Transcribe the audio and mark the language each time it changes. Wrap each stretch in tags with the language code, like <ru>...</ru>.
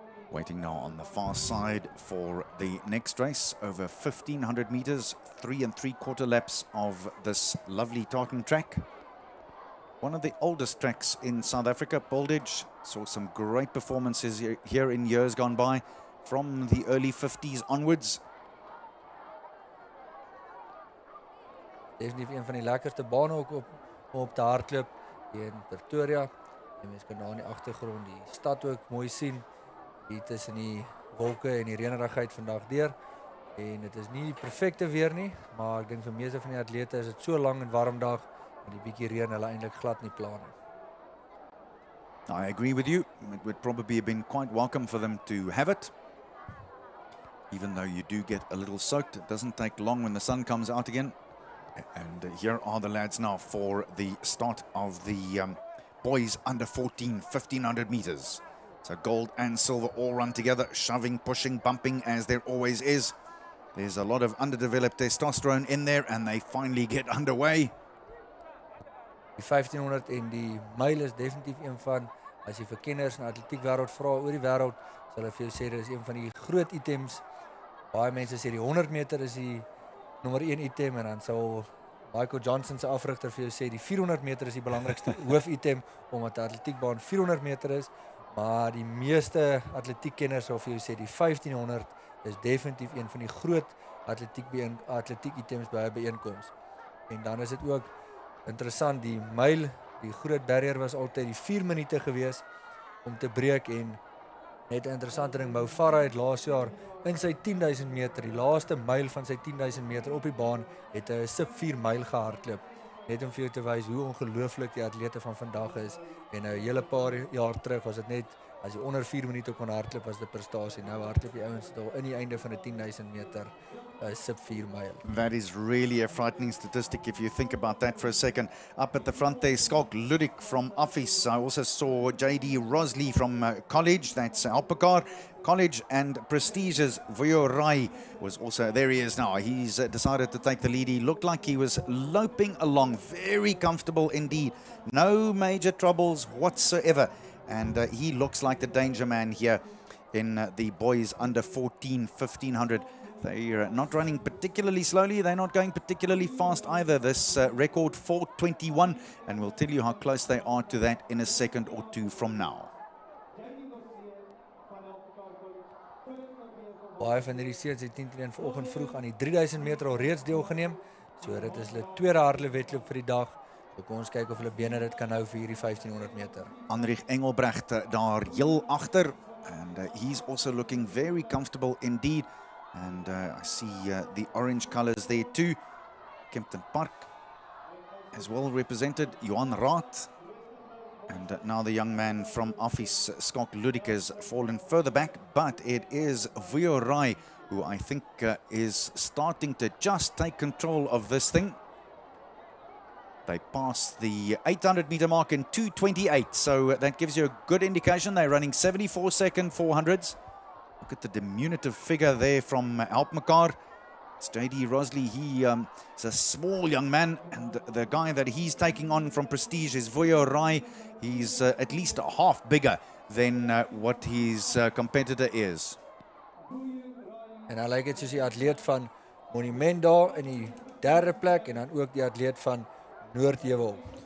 <en>Waiting now on the far side for the next race, over 1500 meters, 3 3/4 laps of this lovely tartan track. One of the oldest tracks in South Africa, Pilditch, saw some great performances here in years gone by, from the early 50s onwards.</en> <af>Definitief een van die lekkerste bane ook op te hardloop hier in Pretoria. En mens kan daar in die agtergrond die stad ook mooi sien. Hier tussen die wolke en die reënerigheid vandag deur. En dit is nie perfekte weer nie, maar ek dink vir meeste van die atlete is dit so lang en warm dag en die bietjie reën hulle eintlik glad nie pla nie.</af> <en>I agree with you. It would probably have been quite welcome for them to have it. Even though you do get a little soaked, it doesn't take long when the sun comes out again. And here are the lads now for the start of the boys under 14, 1500 meters. So gold and silver all run together, shoving, pushing, bumping, as there always is. There's a lot of underdeveloped testosterone in there, and they finally get underway.</en> <af>Die 1500 en die myl is definitief een van, as jy vir kenners in atletiek wêreld vra oor die wêreld, sal hulle vir jou sê dit is een van die groot items. Baie mense sê die 100 meter is die nommer 1 item, en dan sal Michael Johnson se afrigter vir jou sê die 400 meter is die belangrikste hoofitem, omdat die atletiekbaan 400 meter is. Maar die meeste atletiekkenners sal vir jou sê die 1500 is definitief een van die groot atletiek items by 'n byeenkoms. En dan is dit ook interessant, die myl, die groot barrier was altyd die 4 minute gewees om te breek, en net 'n interessante ding, Mo Farah het laas jaar in sy 10.000 meter, die laaste myl van sy 10.000 meter op die baan, het 'n sub 4 myl gehardloop. Net om vir jou te wys hoe ongelooflik die atlete van vandag is. En 'n hele paar jaar terug was dit net, as jy onder 4 minute kon hardloop, was dit prestasie. Nou hardloop die ouens daar in die einde van 'n 10.000 meter sub 4 myl.</af> <en>That is really a frightening statistic if you think about that for a second. Up at the front there, Skalk Ludik from Office. I also saw J.D. Rosley from college, that's Alpakar College, and Prestige's Vuyo Rai was also, there he is now. He's decided to take the lead. He looked like he was loping along, very comfortable indeed. No major troubles whatsoever. And he looks like the danger man here in the boys under 14, 1500. They're not running particularly slowly. They're not going particularly fast either. This record 4:21, and we'll tell you how close they are to that in a second or two from now.</en> <af>Baie van hierdie seuns het 10:01 vanoggend vroeg aan die 3000 meter al reeds deelgeneem. So dit is hulle tweede hardloop wedloop vir die dag. So kom ons kyk of hulle bene dit kan hou vir hierdie 1500 meter.</af> <en>Anrich Engelbrecht</en> <af>daar heel agter,</af> <en>and he's also looking very comfortable indeed. And I see the orange colors there too. Kempton Park as well represented, Johan Raat. And now the young man from Office, Skalk Ludik, has fallen further back, but it is Vuyo Rai who I think is starting to just take control of this thing. They passed the 800-meter mark in 2:28, so that gives you a good indication. They're running 74-second 400s. Look at the diminutive figure there from Helpmekaar. It's J.D. Rosley. He is a small young man, and the guy that he's taking on from Prestige is Vuyo Rai. He's at least a half bigger than what his competitor is.</en> <af>En hy lyk dit soos die atleet van Monument daar in die derde plek en dan ook die atleet van Noordheuwel.</af>